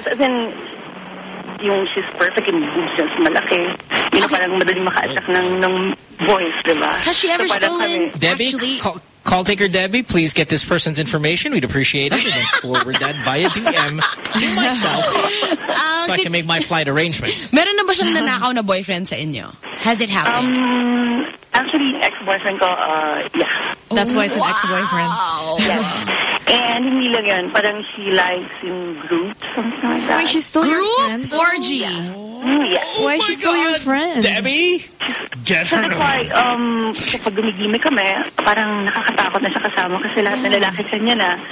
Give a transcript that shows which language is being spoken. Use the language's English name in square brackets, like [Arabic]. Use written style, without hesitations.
[English] Yes, as in, yung she's perfect and boobs yun, [Filipino] malaki. Yung okay. Parang madaling maka-attack ng voice, diba? [English] Has she ever stolen, Debbie, actually? Call taker Debbie, please get this person's information. We'd appreciate it. And then forward that via DM to myself so I can make my flight arrangements. [Filipino] Meron na ba siyang nanakaw na boyfriend sa inyo? [English] Has it happened? Actually, ex-boyfriend ko, yeah. That's why it's an ex-boyfriend. Yeah. And [Filipino] hindi lang yan. Parang [English] she likes in groups, something like that. Wait, she's still group? Your friend? Group? Orgy? Yeah. Oh, why is she still your friend? Debbie? Get her. That's why, [Filipino] kapag gumigimik kami, parang nakakatakot na siya kasama kasi lahat na lalaki sa niya na.